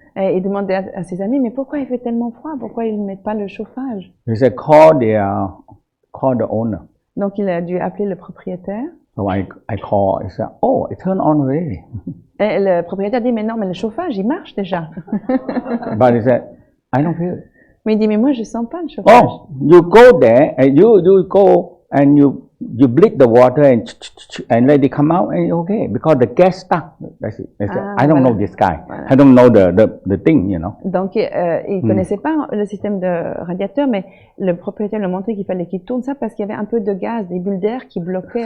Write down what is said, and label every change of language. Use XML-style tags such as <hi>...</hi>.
<fr>Et il demandait à ses amis, mais pourquoi il fait tellement froid? Pourquoi ils ne mettent pas le chauffage?</fr> <en>He said, call the owner.</en> <fr>Donc il a dû appeler le propriétaire.</fr> <en>So I call. I said, "Oh, it turned on already."</en> <fr>Et le propriétaire dit, mais non, mais le chauffage, il marche déjà.</fr> <en>But he said, "I don't feel it."</en> <fr>Mais il dit, mais moi, je sens pas le chauffage.</fr> <en>Oh, you go there and you go and you bleed the water and let it come out and it's okay because the gas stuck. That's it. I said, I don't know this guy.</en> <fr>Voilà.</fr> <en>I don't know the thing, you know.</en> <fr>Donc il connaissait pas le système de radiateur, mais le propriétaire lui a montré qu'il fallait qu'il tourne ça parce qu'il y avait un peu de gaz, des bulles d'air qui bloquaient</fr>